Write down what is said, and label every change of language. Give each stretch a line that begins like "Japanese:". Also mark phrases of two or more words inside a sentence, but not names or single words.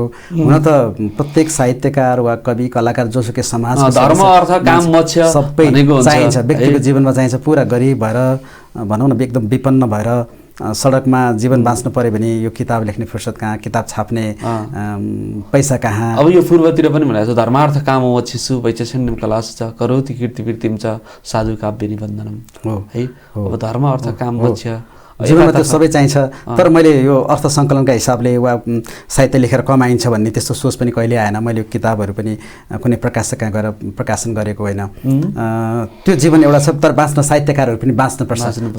Nepali: हुन त प्रत्येक साहित्यकार वा कवि कलाकार जोसुकै समाज धर्म अर्थ काम मोक्ष सबै चाहिन्छ, व्यक्तिको जीवनमा चाहिन्छ। पुरा गरिब भएर भनौँ न एकदम विपन्न भएर सडकमा जीवन बाँच्नु पर्यो भने यो किताब लेख्ने फुर्सद कहाँ, किताब छाप्ने पैसा कहाँ। अब यो पूर्वतिर पनि भनेको छ,
Sanskrit: धर्मार्थ काम मोक्षिषु वैचक्षण्यं कलाश च करोति कीर्तिवृत्तिं च साधु काव्य निबन्धनम है।
Nepali: अब धर्म अर्थ काम मोक्ष जीवनमा त्यो सबै चाहिन्छ। तर मैले यो अर्थ सङ्कलनका हिसाबले वा साहित्य लेखेर कमाइन्छ भन्ने त्यस्तो सोच पनि कहिले आएन। मैले किताबहरू पनि कुनै प्रकाशक कहाँ गएर प्रकाशन गरेको होइन। त्यो जीवन एउटा छ, तर बाँच्न साहित्यकारहरू पनि बाँच्नुपर्छ।